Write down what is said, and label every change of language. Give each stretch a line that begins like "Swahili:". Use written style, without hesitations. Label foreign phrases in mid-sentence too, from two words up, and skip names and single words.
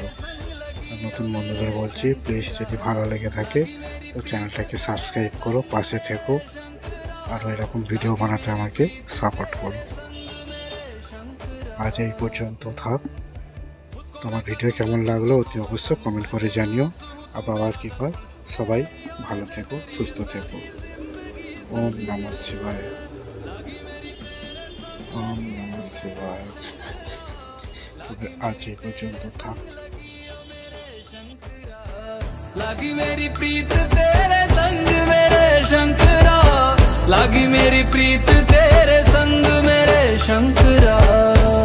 Bangla: আর নতুন বন্ধুদের বলছি, প্লিজ যদি ভালো লেগে থাকে তো চ্যানেলটাকে সাবস্ক্রাইব করো, পাশে থেকো, আর এরকম ভিডিও বানাতে আমাকে সাপোর্ট করো। আজ এই পর্যন্ত থাক। তোমার ভিডিও কেমন লাগলো অতি অবশ্যই কমেন্ট করে জানিও। আর বাবার কৃপায় সবাই ভালো থেকো, সুস্থ থেকো।
Sanskrit: ওম নমঃ শিবায়, ওম নমঃ শিবায়।
Bangla: তবে আজ এই পর্যন্ত থাক।
Hindi: लागी मेरी प्रीत तेरे संग मेरे शंकरा, लागी मेरी प्रीत तेरे संग मेरे शंकरा।